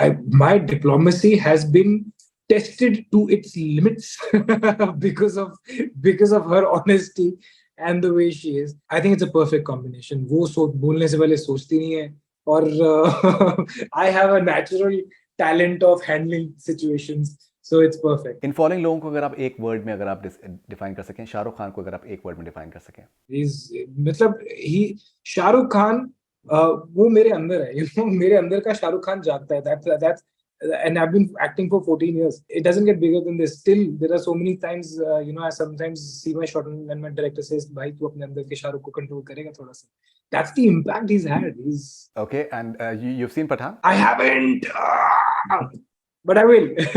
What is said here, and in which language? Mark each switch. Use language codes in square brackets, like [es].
[en] My diplomacy has been tested to its limits because of her honesty and the way she is. I think it's a perfect combination. [hi] वो बोलने से पहले सोचती नहीं है, और [en] I have a natural talent of handling situations, so it's perfect. [hi] In following लोगों को अगर आप एक वर्ड में अगर आप डिफाइन कर सकें, शाहरुख खान को अगर आप एक वर्ड में डिफाइन कर सकें? शाहरुख खान वो मेरे अंदर है. मेरे अंदर का शाहरुख खान जागता है. [en] That's and I've been acting for 14 years. It doesn't get bigger than this. Still, there are so many times, I sometimes see my shot and my director says, [hi] "Bhai, tu apne andar ke Shahrukh ko control karega thoda sa." [en] That's the impact he's had. Okay, and you've seen Pathaan? I haven't, but I will.